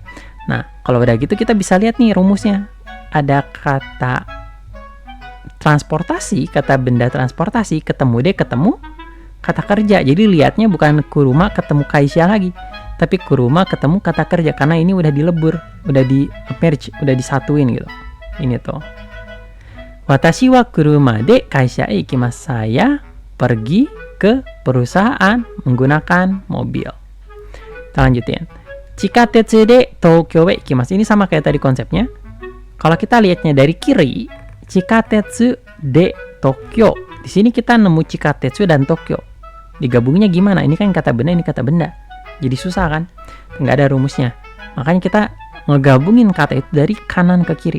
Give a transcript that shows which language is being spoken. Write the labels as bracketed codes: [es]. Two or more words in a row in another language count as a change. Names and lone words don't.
[id] Nah, kalau udah gitu kita bisa lihat nih rumusnya. Ada kata transportasi, kata benda transportasi, ketemu D, ketemu kata kerja. Jadi lihatnya bukan kuruma ketemu kaisha lagi, tapi kuruma ketemu kata kerja, karena ini udah dilebur, udah di merge, udah disatuin gitu. Ini tuh. [ja] 私は車で会社へ行きます. [id] Saya pergi ke perusahaan menggunakan mobil. Kita lanjutin. [ja] 地下鉄で東京へ行きます. [id] Ini sama kayak tadi konsepnya. Kalau kita lihatnya dari kiri, [ja] 地下鉄で東京. [id] Di sini kita nemu Chikatetsu dan Tokyo. Digabungnya gimana? Ini kan kata benda, ini kata benda. Jadi susah kan? Nggak ada rumusnya. Makanya kita ngegabungin kata itu dari kanan ke kiri.